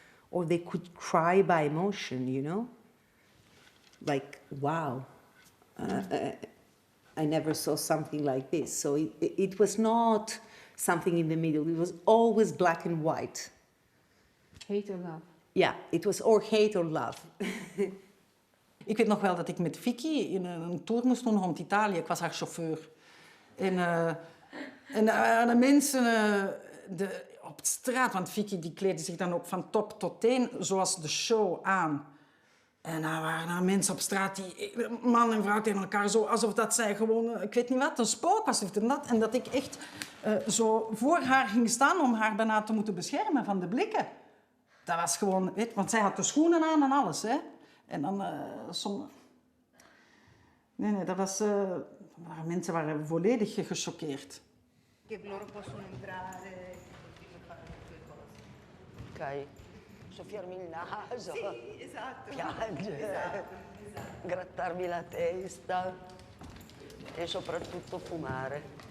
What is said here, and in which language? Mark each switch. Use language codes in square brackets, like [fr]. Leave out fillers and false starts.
[en] Or they could cry by emotion, you know? Like, wow. I never saw something like this. So it was not something in the middle. It was always black and white. Hate or love. Ja, it was or hate or love. [nl] Ik weet nog wel dat ik met Vicky in een tour moest doen rond Italië. Ik was haar chauffeur. En de mensen op de straat, want Vicky die kleedde zich dan ook van top tot teen, zoals de show aan. En daar waren er mensen op straat, die man en vrouw tegen elkaar, zo alsof dat zij gewoon, ik weet niet wat, een spook was of dat. En dat ik echt zo voor haar ging staan om haar bijna te moeten beschermen van de blikken. Dat was gewoon, weet, want zij had de schoenen aan en alles, hè. En dan Nee, dat was... mensen waren volledig gechoqueerd. [it] Loro possono entrare e fare le tue cose. Ok, soffiarmi il naso, sì, esatto. piangere, Esatto. grattarmi la testa e soprattutto fumare.